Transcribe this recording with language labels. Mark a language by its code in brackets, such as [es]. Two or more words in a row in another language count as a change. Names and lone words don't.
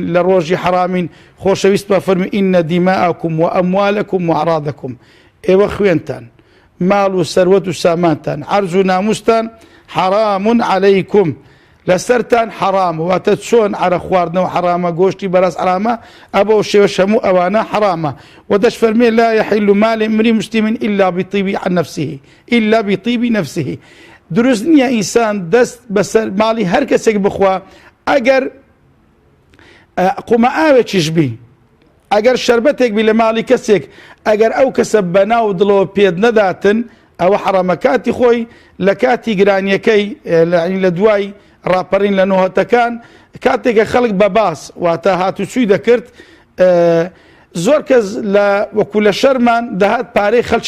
[ckb] لە ڕۆژی حرامین خۆشەویستمان فەرمی [ar] ئینە دیماءەکم و ئەموالەکم و ئەعڕادەکم [ckb] ئێوە خوێنتان ماڵ و سەروەت و سامانتان عەرز و ناموستان [ar] حرام عەلەیکم [ckb] لەسەرتان حرام واتە چۆن عرە خواردنەوە حرامە گۆشتی بەراز حرامە ئەبە و شێوەش هەموو ئەوانە حرامە و دەش فەرمێ [ar] لا يحل مال امرئ مسلم إلا بطيب عن نفسه إلا بطيب نفسه [ckb] دروست نییە ئینسان دەست بەسەر ماڵی هەر کەسێک بخوا ئەگەر قومە ئاوێکیش بی ئەگەر شەربەتێک بی لە ماڵی کەسێک ئەگەر ئەو کەسە بەناو دڵەوە پێت نەداتن ئەوە حرامە کاتی خۆی لە کاتی گرانیەکەی لە دوای ڕاپەڕین لە نۆهەتەکان کاتێکە خەڵک بە باس واتە هاتوچووی دەکرد زۆر کەس لە وەکو لە شەرمان دەهات پارەی خەڵکی